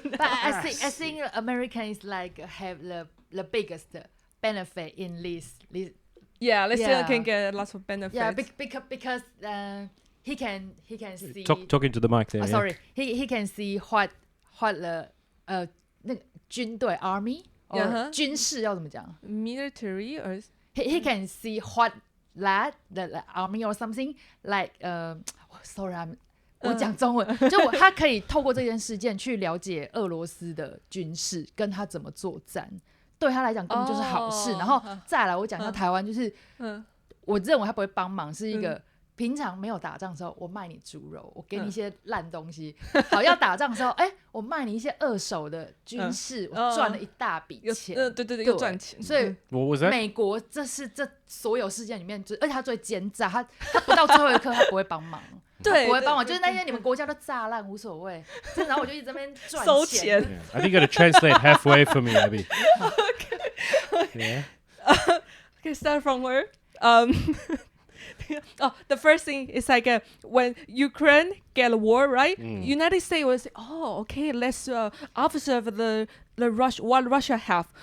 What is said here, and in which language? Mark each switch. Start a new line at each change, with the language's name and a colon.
English: But I think American is like have the biggest benefit in this. Yeah, they still can get lots of benefits. Yeah, because he can see. Talking to the mic there. Sorry, he can see what the
Chinese: 那个军队
English: army or
Chinese: 军事要怎么讲
English: military or he can see what that the army or something like sorry
Chinese: 我讲中文就他可以透过这件事件去了解俄罗斯的军事跟他怎么作战，对他来讲根本就是好事。然后再来我讲一下台湾，就是我认为他不会帮忙，是一个平常没有打仗的时候我卖你猪肉，我给你一些烂东西，好要打仗的时候我卖你一些二手的军事，我赚了一大笔钱，对又赚钱。所以美国这所有事件里面，而且他最奸诈，他不到最后一刻他不会帮忙。对，不会帮我，就是那些你们国家都炸烂无所谓，然后我就一直在那边赚收钱。
English: I think you got to translate halfway for me, Abby. Okay. Okay, start from where? The first thing is like when Ukraine get a war, right? United States will say, okay, let's observe what Russia have.